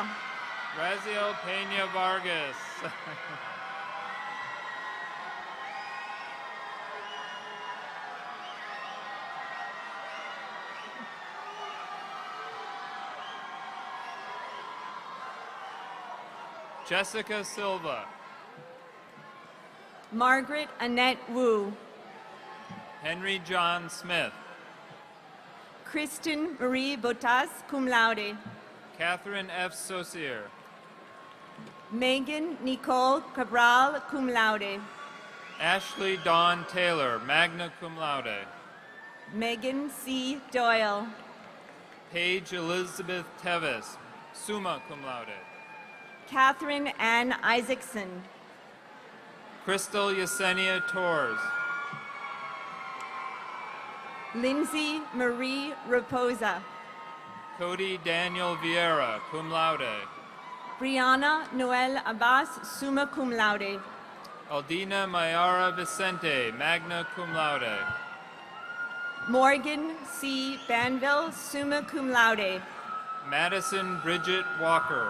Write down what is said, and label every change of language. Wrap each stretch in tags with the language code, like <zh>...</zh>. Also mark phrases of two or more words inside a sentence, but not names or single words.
<en>Raziel Pena Vargas. Jessica Silva. Margaret Annette Wu. Henry John Smith. Kristen Marie Botas,</en> <la>cum laude.</la> <en>Catherine F. Saucier. Megan Nicole Cabral,</en> <la>cum laude.</la> <en>Ashley Dawn Taylor,</en> <la>magna cum laude.</la> <en>Megan C. Doyle. Paige Elizabeth Tevis,</en> <la>summa cum laude.</la> <en>Catherine Ann Isaacson. Crystal Yesenia Torres. Lindsay Marie Raposa. Cody Daniel Vieira,</en> <la>cum laude.</la> <en>Brianna Noel Abbas,</en> <la>summa cum laude.</la> <en>Aldina Mayara Vicente,</en> <la>magna cum laude.</la> <en>Morgan C. Banville,</en> <la>summa cum laude.</la> <en>Madison Bridget Walker.</en>